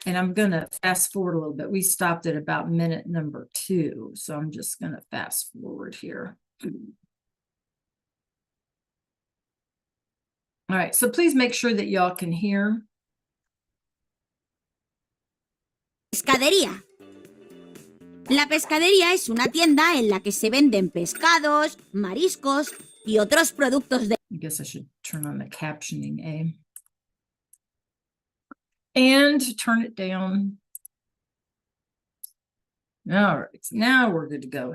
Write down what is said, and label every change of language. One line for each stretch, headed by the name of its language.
English: And I'm going to fast forward a little bit. We stopped at about minute number 2. So I'm just going to fast forward here. All right. So please make sure that y'all can hear.
Spanish: Pescadería. La pescadería es una tienda en la que se venden pescados, mariscos y otros productos de...
English: I guess I should turn on the captioning, eh? And turn it down. All right, now we're good to go.